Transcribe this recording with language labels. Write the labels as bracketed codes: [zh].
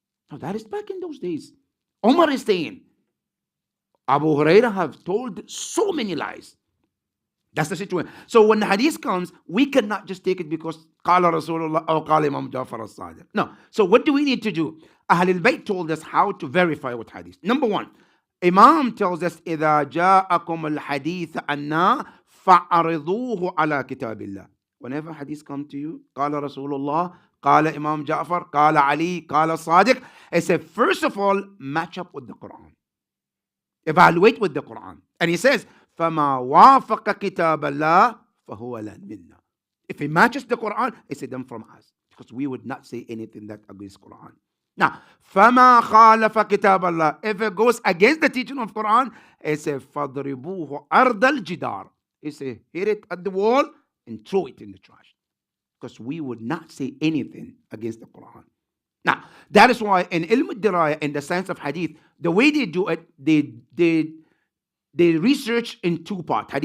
[en] Now that is back in those days. Umar is saying, Abu Huraira have told so many lies. That's the situation. So when the hadith comes, we cannot just take it because [ar] قال رسول الله [en] or قال Imam Jafar al-Sadiq. No. So what do we need to do? Ahl al-Bayt told us how to verify what hadith. Number one, Imam tells us [ar] إذا جاءكم الحديث عنا فعرضوه على كتاب الله. [en] Whenever hadith come to you, [ar] قال رسول الله, [en] قال Imam Jafar, قال Ali, قال Sadiq, I said, first of all, match up with the Quran. Evaluate with the Quran. [ar] And he says, فَمَا وَافَقَ كِتَابَ اللَّهِ فَهُوَ لَنْ مِنَّا. [en] If it matches the Quran, it's them from us. Because we would not say anything that against Quran. [ar] Now, فَمَا خَالَفَ كِتَابَ اللَّهِ. [en] If it goes against the teaching of Quran, it says, [ar] فَضْرِبُوهُ أَرْضَ الْجِدَارِ. [en] It says, hit it at the wall and throw it in the trash. Because we would not say anything against the Quran. Now, that is why in Ilm al-Diraya, in the science of hadith, the way they do it, they research in two parts.